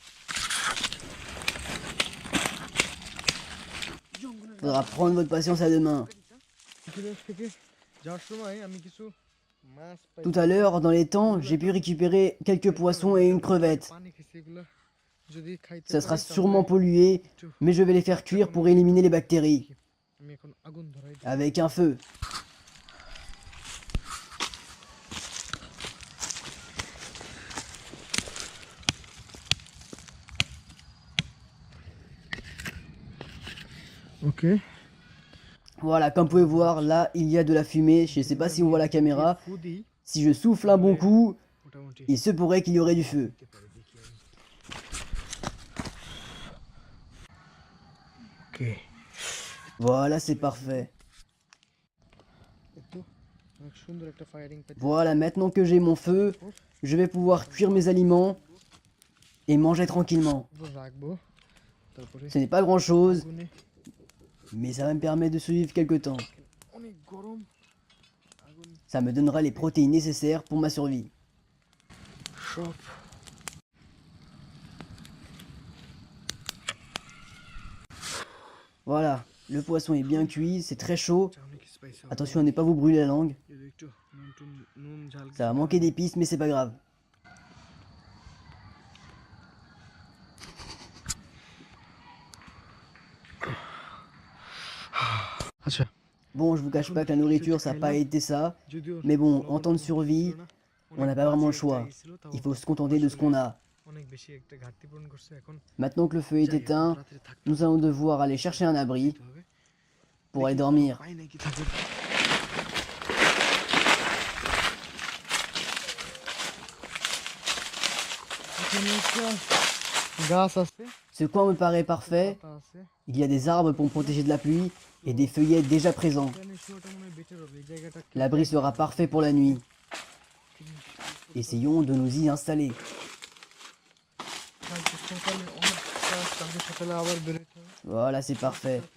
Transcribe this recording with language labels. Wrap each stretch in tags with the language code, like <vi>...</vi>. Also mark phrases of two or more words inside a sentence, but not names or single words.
<fr>Faudra prendre votre patience à deux mains. Tout à l'heure, dans les temps, j'ai pu récupérer quelques poissons et une crevette.</fr> <bn>যদি খাইতে</bn> <fr>Ça sera</fr> <bn>পারি তাহলে</bn> <fr>sûrement pollué,</fr> <bn>একটু</bn> <fr>mais je vais les faire cuire pour éliminer les bactéries.</fr> <bn>আমি এখন আগুন ধরাই দিই।</bn> <fr>Avec un feu.</fr> <bn>ওকে</bn> <fr>Voilà, comme vous pouvez voir, là, il y a de la fumée. Je ne sais pas si on voit la caméra.</fr> <bn>ফু দিই</bn> <fr>Si je souffle un bon coup,</fr> <bn>মোটামুটি</bn> <fr>il se pourrait qu'il y aurait du feu.</fr> <bn>দিতে পারি, দেখি আমি। ওকে</bn> <fr>Voilà, c'est parfait.</fr> <bn>একটু অনেক সুন্দর একটা ফায়ারিং পেতে</bn> <fr>Voilà, maintenant que j'ai mon feu, je vais pouvoir cuire mes aliments et manger tranquillement.</fr> <bn>উপর রাখবো তারপরে</bn> <fr>Ce n'est pas grand-chose,</fr> <bn>আগুনে</bn> <fr>mais ça va me permettre de survivre quelque temps.</fr> <bn>অনেক গরম আগুন</bn> <fr>Ça me donnera les protéines nécessaires pour ma survie.</fr> <bn>সব</bn> <fr>Voilà, le poisson est bien cuit, c'est très chaud.</fr> <bn>অনেক স্পাইসি</bn> <fr>Attention à ne pas vous brûler la langue.</fr> <bn>একটু নুন ঝাল</bn> <fr>Ça va manquer d'épices, mais c'est pas grave.</fr> <bn>আচ্ছা</bn> <fr>Bon, je vous cache pas que la nourriture, ça n'a pas été ça.</fr> <bn>যদিও</bn> <fr>Mais bon, en temps de survie,</fr> <bn>ছিল না,</bn> <fr>on n'a pas vraiment le choix. Il faut se contenter de ce qu'on a.</fr> <bn>অনেক বেশি একটা ঘাটতি পূরণ করছে এখন</bn> <fr>Maintenant que le feu est</fr> <bn>যাই, এখন</bn> <fr>éteint,</fr> <bn>রাত্রে থাকতে</bn> <fr>nous allons devoir aller chercher un abri</fr> <bn>হবে</bn> <fr>pour aller dormir.</fr> <bn>পাই নাকি থাকে এখানে একটা গাছ আছে</bn> <fr>Ce coin me paraît parfait.</fr> <bn>পাতা আছে</bn> <fr>Il y a des arbres pour me protéger de la pluie et des feuillets déjà présents.</fr> <bn>এখানে শোটা মনে হয় বেটার হবে এই জায়গাটা একটু</bn> <fr>L'abri sera parfait pour la nuit. Essayons de nous y installer.</fr> <bn>কালকে সকালে অনেক কাজ কালকে সকালে আবার বেরোতে হবে</bn> <fr>Voilà, c'est parfait.</fr>